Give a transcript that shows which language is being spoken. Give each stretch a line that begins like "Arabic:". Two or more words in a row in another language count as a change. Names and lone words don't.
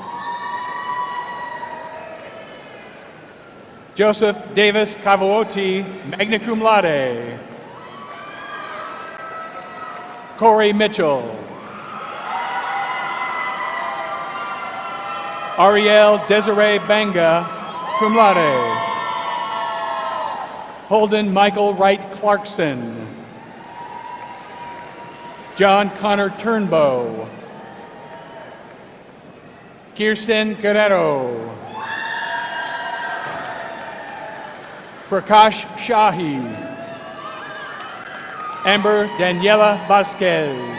English: Joseph Davis Cavooti,
Latin: magna cum laude.
English: Corey Mitchell. Ariel Desiree Banga,
Latin: cum laude.
English: Holden Michael Wright Clarkson. John Connor Turnbow. Kirsten Guerrero. Prakash Shahi. Amber Daniela Vasquez.